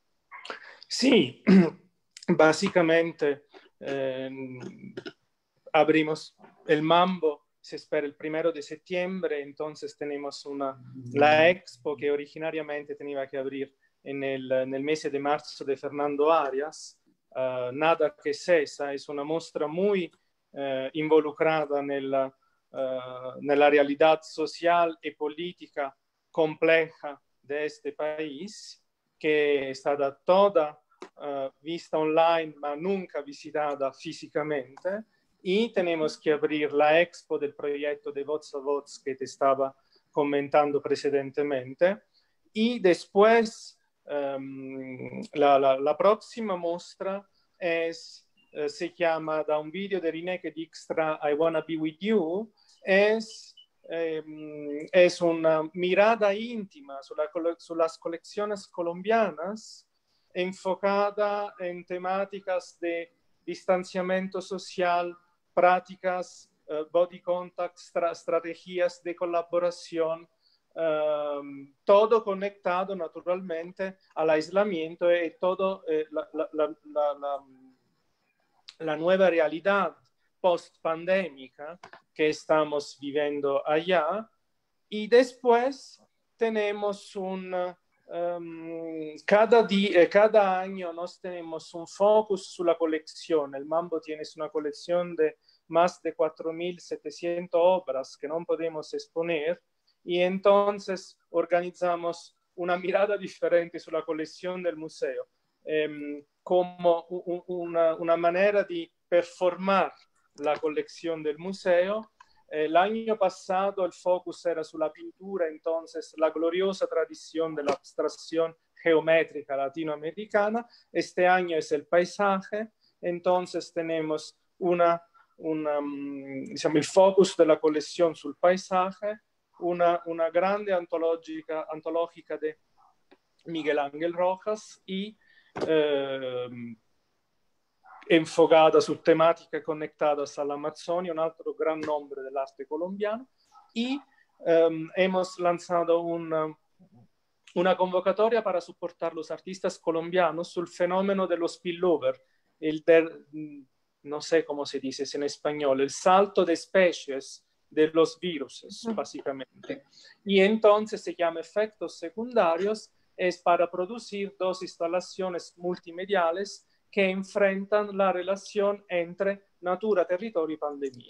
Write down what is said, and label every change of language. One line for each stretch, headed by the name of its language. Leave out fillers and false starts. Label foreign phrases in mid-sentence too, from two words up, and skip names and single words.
Spanish: Sí, básicamente abrimos el Mambo, se espera el 1 de septiembre, entonces tenemos la expo que originariamente tenía que abrir en el mes de marzo de Fernando Arias. Nada que cesa, es una muestra muy involucrada nella realidad social y política compleja de este país, que
Italian: è stata
Spanish: toda vista online, ma nunca visitada físicamente. Y tenemos que abrir la expo del proyecto de Voz a Voz que te estaba comentando precedentemente. Y después, la próxima muestra se llama, da un video de Rineke Dijkstra, I Wanna Be With You, es es una mirada íntima sobre las colecciones colombianas enfocada en temáticas de distanciamiento social, prácticas,
English: body contact,
Spanish: estrategias de colaboración, todo conectado naturalmente al aislamiento y todo la nueva realidad post-pandémica que estamos viviendo allá. Y después tenemos cada año nos tenemos un focus
Italian: sulla collezione.
Spanish: Il Mambo tiene una colección de más de 4.700 obras que no podemos exponer, y entonces organizamos una mirada diferente sulla colección del museo, como una manera di performar la colección del museo. El año pasado el focus era sulla pintura, entonces la gloriosa tradición de la abstracción geométrica latinoamericana. Este año es el paisaje, entonces tenemos
Italian: diciamo, il focus della collezione sul
Spanish: paisaje, una grande antológica de Miguel Ángel Rojas y enfocada su temática conectadas a la Amazonia,
Italian: un altro
Spanish: gran nombre dell'arte colombiano. Y hemos lanzado una convocatoria para soportar los artistas colombianos
Italian: sul fenomeno dello spillover,
Spanish: no sé cómo se dice en español, el salto de especies de los virus, básicamente. Y entonces se llama efectos secundarios, es para producir dos instalaciones multimediales que enfrentan la relación entre natura, territorio y pandemia.